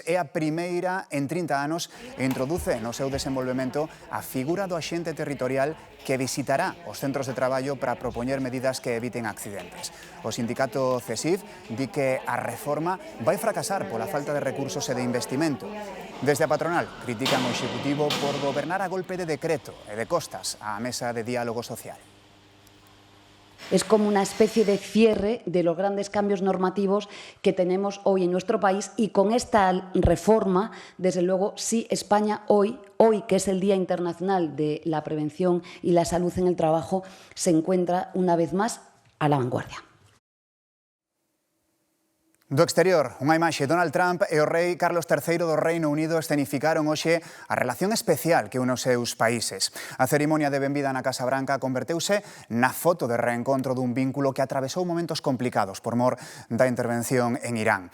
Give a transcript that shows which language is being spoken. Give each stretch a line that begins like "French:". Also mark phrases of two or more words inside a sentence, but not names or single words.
Galician: É a primeira en 30 anos e introduce no seu desenvolvemento a figura do axente territorial que visitará os centros de traballo para propoñer medidas que eviten accidentes. O sindicato CESIF di que a reforma vai fracasar pola falta de recursos e de investimento. Desde a patronal critican o Executivo por gobernar a golpe de decreto e de costas á mesa de diálogo social.
Spanish: Es como una especie de cierre de los grandes cambios normativos que tenemos hoy en nuestro país, y con esta reforma, desde luego, sí, España hoy que es el Día Internacional de la Prevención y la Salud en el Trabajo, se encuentra una vez más a la vanguardia.
Galician: Do exterior, unha imaxe. Donald Trump e o rei Carlos III do Reino Unido escenificaron hoxe a relación especial que une os seus países. A cerimonia de benvida na Casa Branca converteuse na foto de reencontro dun vínculo que atravesou momentos complicados por mor da intervención en Irán.